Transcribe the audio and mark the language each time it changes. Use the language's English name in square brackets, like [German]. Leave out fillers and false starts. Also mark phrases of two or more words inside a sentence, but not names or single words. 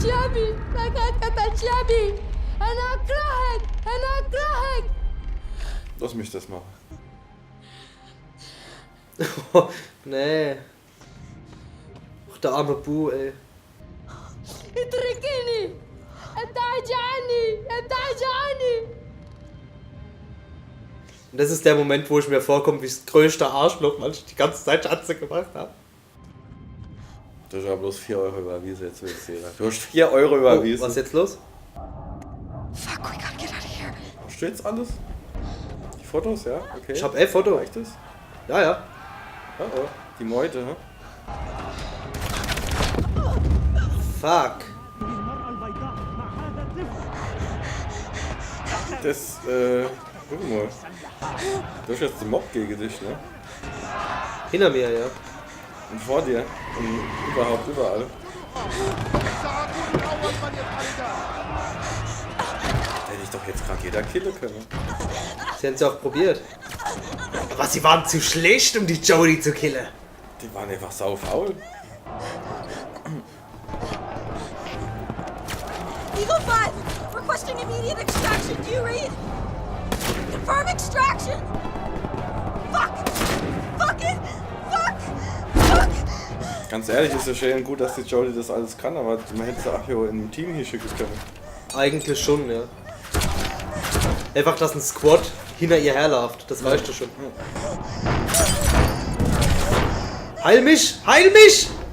[Arabic] شعبي لقد قتل شعبي أنا أكرهك أنا أكرهك. [German] Lass mich das machen. Nee. Ach, der arme Bu, ey. [Arabic] اتركني ابتعد عني ابتعد عني. [German] Und das ist der Moment, wo ich mir vorkomme wie das größte Arschloch, weil ich die ganze Zeit Schatze gemacht habe. Du hast aber bloß 4 Euro überwiesen jetzt, will ich sehen. Du hast 4 Euro überwiesen. Was ist jetzt los? [English] Fuck, we gotta get out of here. [German] Hast du jetzt alles? Die Fotos, ja? Okay. Ich hab Foto. Reicht das? Ja, ja. Oh, oh. Die Meute, ne? Fuck. [Arabic] المرأة البيضاء مع هذا الطفل. [German] Das, guck mal. Du hast jetzt den Mob gegen dich, ne? Hinter mir, ja. Und vor dir. Und überhaupt überall. [Arabic] سأكون أول من يفعل ذلك. [German] Hätte ich doch jetzt gerade jeder killen können. Sie haben es ja auch probiert. Aber sie waren zu schlecht, um die Jodie zu killen. Die waren einfach sau faul. [English] Eagle 5, requesting immediate extraction. Do you read? Confirm extraction. Fuck. Fuck it. Fuck. Fuck. [German] Ganz ehrlich, ist ja schön gut, dass die Jodie das alles kann, aber man hätte sie auch hier in einem Team hier schicken können. Eigentlich schon, ja. Einfach, dass ein Squad hinter ihr herläuft. Das reicht ja schon. Heil mich! Heil mich!